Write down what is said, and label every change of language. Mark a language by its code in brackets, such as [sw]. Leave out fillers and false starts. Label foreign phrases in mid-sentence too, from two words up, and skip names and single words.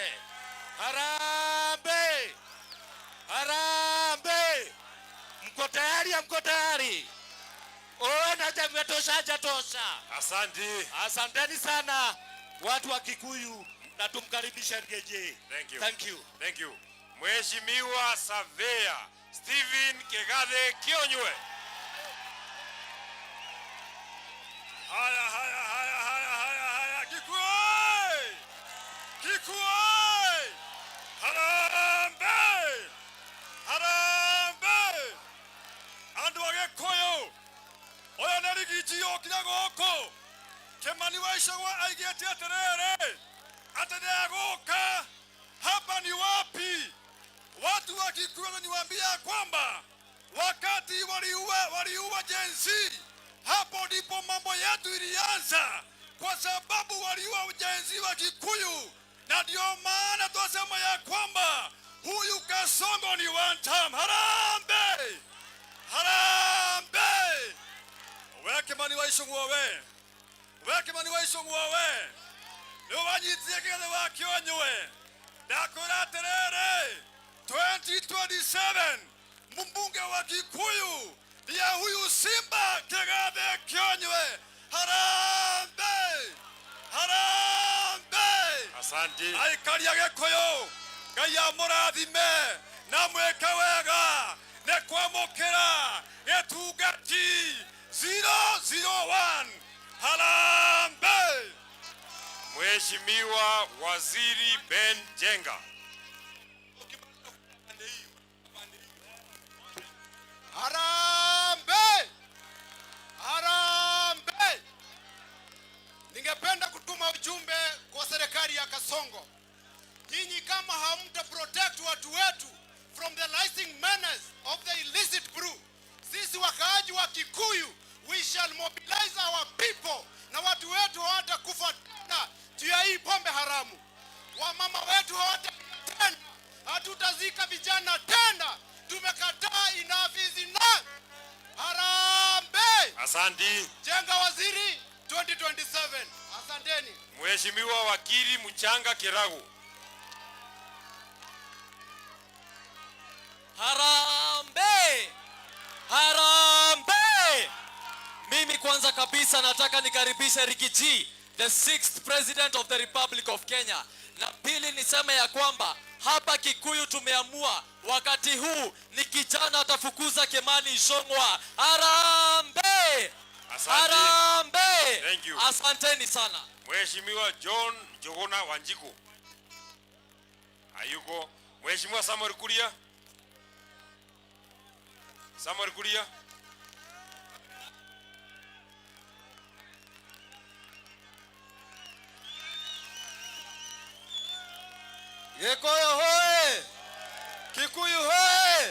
[sw] Harambee! Harambee! Mko tayari? Mko tayari? Ona jamii tosha. Asante. Asanteni sana watu wa Kikuyu na tumkaribishe Rigathi. [en] Thank you. Thank you. Thank you. [sw] Mheshimiwa Savea Stephen Kigathe Kionywe. Haya. Kikuyu! Kikuyu! Harambee! Harambee! [ki] Andu Agikuyu! Oya nä Rigiji okire gũkũ. Kimani wa Ichung'wa aigĩte atĩrĩrĩ atĩ nĩegũka. [sw] Hapa ni wapi? Watu wa Kikuyu niwaambia kwamba wakati waliua Gen Z, hapo ndipo mambo yetu ilianza, kwa sababu waliua Gen Z wa Kikuyu, na ndio maana twasema ya kwamba huyu Kasongo ni [en] one time. [sw] Harambee! Harambee! [ki] We Kimani wa Ichung'wa we Kimani wa Ichung'wa we nĩ wanyitie Kigathe wa Kionywe. Ndakwĩra atĩrĩrĩ 2027 [sw] mbunge wa Kikuyu ya huyu [ki] Simba Kigathe Kionywe. [sw] Harambee! Harambee! Asante. [ki] Aikari a Gikuyu, Ngai amũrathime na mwĩke wega nĩ kwamũkĩra gĩtungati 001. [sw] Harambee! Mheshimiwa Waziri Ben Jenga. Harambee! Harambee! Ningependa kutuma ujumbe kwa serikali ya Kasongo. Nyinyi kama hamta [en] protect [sw] watu wetu [en] from the licensing menace of the illicit brew, [sw] sisi wakaaji wa Kikuyu, [en] we shall mobilize our people, [sw] na watu wetu hawatakufa tena juu ya hii pombe haramu. Wamama wetu hawatakufa tena, hatutazika vijana tena. Tumekataa, [en] enough is enough. [sw] Harambee! Asante. Jenga waziri 2027. Asanteni. Mheshimiwa Wakili Mchanga Kiragu. Harambee! Harambee! Mimi kwanza kabisa nataka nikaribishe Rigathi, [en] the 6th President of the Republic of Kenya. [sw] Na pili niseme ya kwamba hapa Kikuyu tumeamua wakati huu ni kijana atafukuza Kimani Ichung'wa. Harambee! Asante. Harambee! Thank you. Asanteni sana. Mheshimiwa John Jogona Wanjiku. Hayuko. Mheshimiwa Samuel Kuria. Samuel Kuria. Gikuyu hoye! Kikuyu hoye!